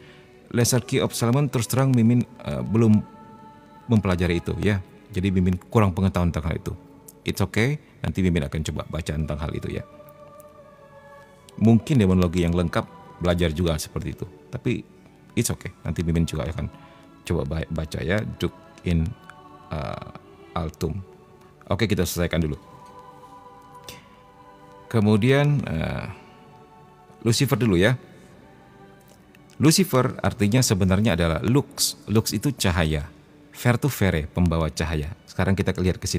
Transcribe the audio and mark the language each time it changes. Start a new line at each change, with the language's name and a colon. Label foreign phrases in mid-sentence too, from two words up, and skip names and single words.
Indonesian: Lesser Key of Solomon terus terang Mimin belum mempelajari itu ya. Jadi Mimin kurang pengetahuan tentang hal itu.
English: It's okay,
Indonesian: nanti Mimin akan coba baca tentang hal itu ya. Mungkin demonologi yang lengkap belajar juga seperti itu. Tapi
English: it's okay,
Indonesian: nanti Mimin juga akan coba baca ya.
Latin: Duc in Altum.
Indonesian: Oke, kita selesaikan dulu. Kemudian Lucifer dulu ya. Lucifer artinya sebenarnya adalah lux. Lux itu cahaya. Ver itu vere, pembawa cahaya. Sekarang kita lihat ke sini.